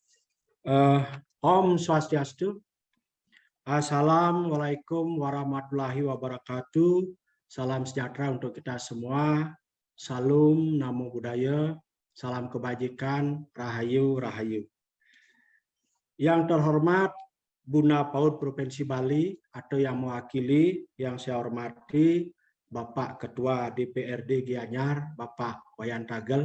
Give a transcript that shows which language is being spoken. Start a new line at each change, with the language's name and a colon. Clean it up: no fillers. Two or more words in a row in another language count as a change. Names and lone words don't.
Balinese: Om Swastiastu.
Arabic: السلام عليكم ورحمة الله وبركاته.
Indonesian: Salam sejahtera untuk kita semua. Salam
Pali: Namo Buddhaya.
Indonesian: Salam kebajikan. Rahayu, Rahayu. Yang terhormat Bunda PAUD Provinsi Bali atau yang mewakili, yang saya hormati Bapak Ketua DPRD Gianyar, Bapak Wayan Tagel.